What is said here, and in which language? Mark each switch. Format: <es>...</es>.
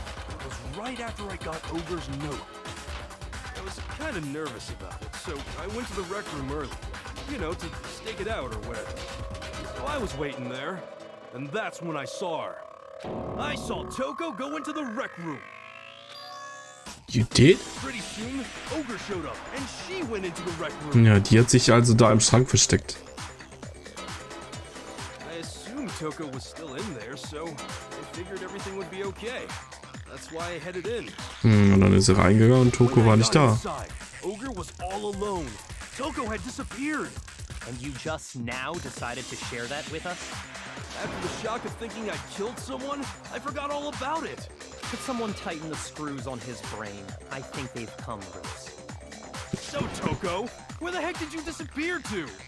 <en>It was right after I got Ogre's note. I was kind of nervous about it, so I went to the rec room early. You know, to stake it out or whatever. So I was waiting there, and that's when I saw her. I saw Toko go into the rec room. You did? Pretty soon, Ogre showed up, and she went into the rec room.</en> <de>Ja, die hat sich also da im Schrank versteckt.</de> <en>I assumed Toko was still in there, so I figured everything would be okay. That's why I headed in.</en> <de>Und dann ist sie reingegangen und Toko war nicht da.</de> <en>Ogre was all alone. Toko had disappeared. And you just now decided to share that with us? After the shock of thinking I killed someone, I forgot all about it. Could someone tighten the screws on his brain? I think they've come loose. So, Toko, where the heck did you disappear to?</en>